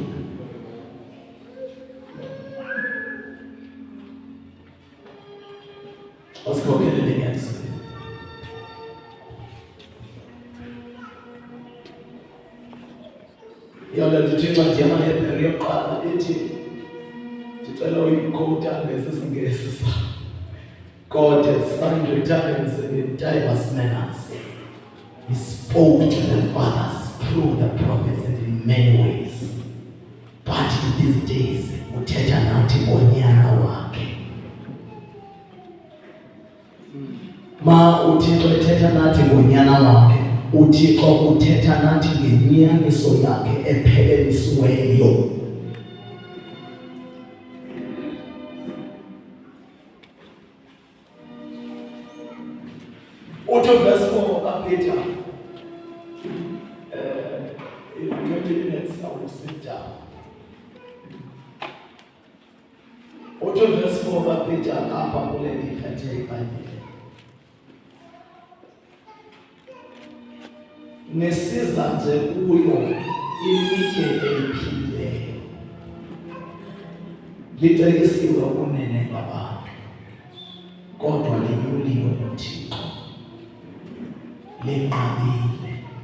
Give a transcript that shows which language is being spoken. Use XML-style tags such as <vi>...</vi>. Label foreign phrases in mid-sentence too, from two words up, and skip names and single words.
<xh>Asikhokhelele enyanisweni. Yona ndithi incwadi yamaHebreru yokuqala ithi, ndicela uyikhowutha ngesisiNgesi sakho.</xh> <en>God has sundry times and in diverse manners He spoke to the fathers through the prophets and in many ways. But in these days,</en> <xh>uthetha nathi ngonyana wakhe. Ma uThixo ethetha nathi ngonyana wakhe, uThixo uthetha nathi ngenyaniso yakhe ephelelisiweyo. Uthi verse 4 kaPeter,</xh> <en>in 20 minutes I will sit down.</en> <xh>Uthi verse 4 kaPeter apha kule ndiphethe iBhayibhile. Nesiza nje kuyo ilitye eliphilileyo, licekisiwe kunene ngabantu, kodwa linyuliwe nguThixo, lenqabile.</xh>